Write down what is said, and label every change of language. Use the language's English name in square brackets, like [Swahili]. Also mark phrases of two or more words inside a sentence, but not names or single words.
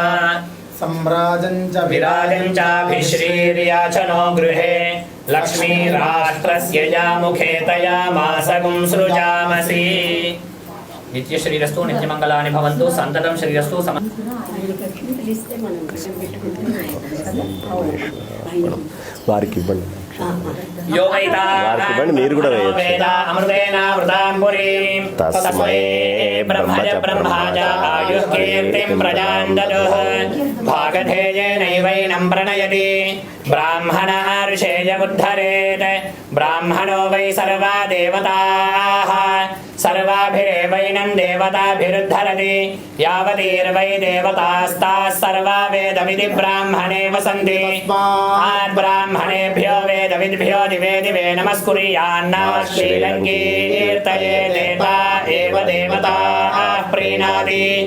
[Sanskrit] सम्राजञ्च विराजञ्चाभिश्रीर्याचनो गृहे लक्ष्मीराष्ट्रस्य या मुखे तया मासगुं सृजामसि नित्यश्रीरस्तु नित्यमङ्गलानि भवन्तु सन्ततं श्रीरस्तु [Telugu] వారికి ఇవ్వండి [Sanskrit] यो वैता [Telugu] మీరు కూడా [Sanskrit] वेदा अमृतेनावृतां पुरीं तस्मै ब्रह्मज ब्रह्माज आयुः कीर्तिं प्रजां ददुः भागधेयेनैवैनं प्रणयति ब्राह्मणार्षेयमुद्धरेत् ब्राह्मणो वै सर्वा देवताः सर्वाभिरेवैनं देवताभिरुद्धरति यावतीर्वै देवतास्ताः सर्वा वेदमिति ब्राह्मणे वसन्ति ब्राह्मणेभ्यो वेदविद्भ्यो दिवे दिवे नमस्कुर्यान्नः श्रीलङ्कीर्तये देवता एव देवताः प्रीणाति